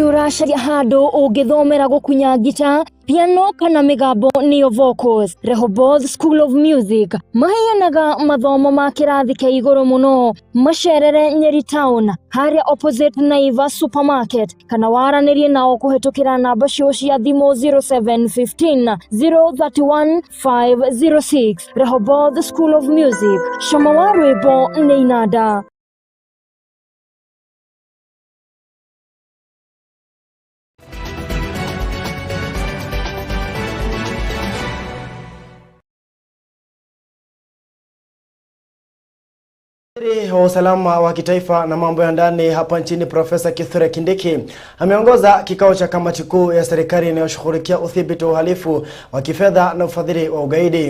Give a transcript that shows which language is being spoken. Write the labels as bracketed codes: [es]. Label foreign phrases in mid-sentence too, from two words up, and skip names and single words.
[ki] caria handu ungithomera gukunya gita, piano kana migambo niyo vocals. Rehoboth School of Music maheanaga mathomo ma kirathi kia iguru muno. Macerere Nyeri Town haria opposite Naiva Supermarket, kana waranirie nao kuhetukira namba cio cia thimu 0715 031 506. Rehoboth School of Music, cama wa rwimbo ni inanda. [sw] Waziri wa usalama wa kitaifa na mambo ya ndani hapa nchini Profesa Kithure Kindiki ameongoza kikao cha kamati kuu ya serikali inayoshughulikia udhibiti wa uhalifu wa kifedha na ufadhili wa ugaidi.